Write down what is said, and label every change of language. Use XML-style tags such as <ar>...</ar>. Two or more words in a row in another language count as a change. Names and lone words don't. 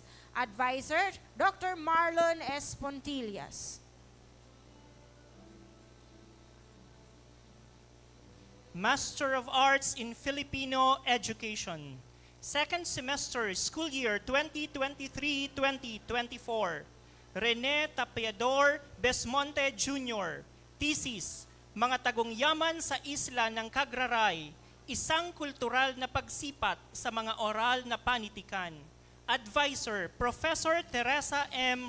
<en>Advisor, Dr. Marlon S. Pontillas. Master of Arts in Filipino Education. Second semester, school year 2023-2024. Rene Tapiador Besmonte Jr.</en> <tl>Thesis, Mga Tagong-yaman sa Isla ng Cagraray, isang kultural na pagsipat sa mga oral na panitikan.</tl> <en>Advisor, Professor Teresa M.</en>